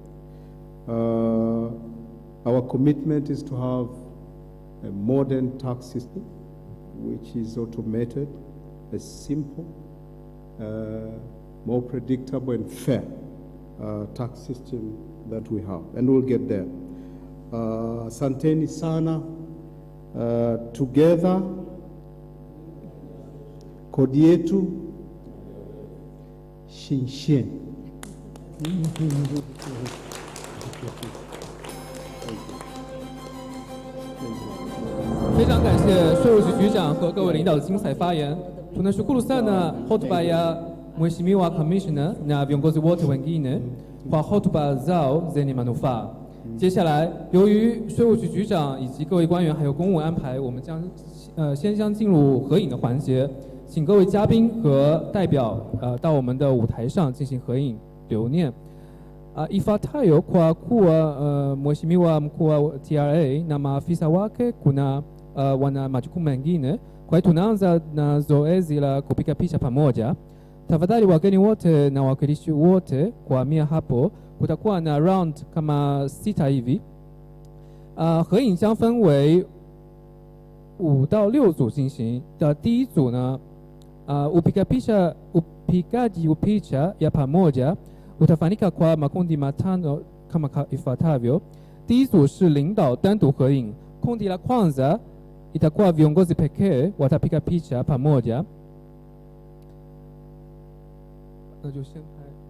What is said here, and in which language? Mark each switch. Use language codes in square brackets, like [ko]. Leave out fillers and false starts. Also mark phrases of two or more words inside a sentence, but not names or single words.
[en] Our commitment is to have a modern tax system which is automated, a simple, more predictable and fair tax system that we have, and we'll get there. [sw] Asanteni sana. Together, kodi yetu Shinshin. [zh] 非常感谢税务局局长和各位领导的精彩发言。 [sw] Tunashukuru sana hotuba ya Mheshimiwa Commissioner na viongozi wote wengine kwa hotuba zao zenye manufaa. [zh] 接下来，由于税务局局长以及各位官员还有公务安排，我们将先将进入合影的环节，请各位嘉宾和代表到我们的舞台上进行合影留念。 [sw] Ifuatayo kwa kuwa Mheshimiwa mkuu wa TRA na maafisa wake kuna wana majukumu mengine, kwa hiyo tunaanza na zoezi la kupiga picha pamoja. Tafadhali wageni wote na wawakilishi wote kuhamia hapo. Kutakuwa na round kama 6hivi. [zh] 合影将分为5到6组进行。的第一组呢 [sw] upigaji wa picha ya pamoja utafanyika kwa makundi matano kama ifuatavyo. [zh] 第一组是领导单独合影， [sw] kundi la kwanza itakuwa viongozi pekee watapiga picha pamoja. [zh] 那就先拍。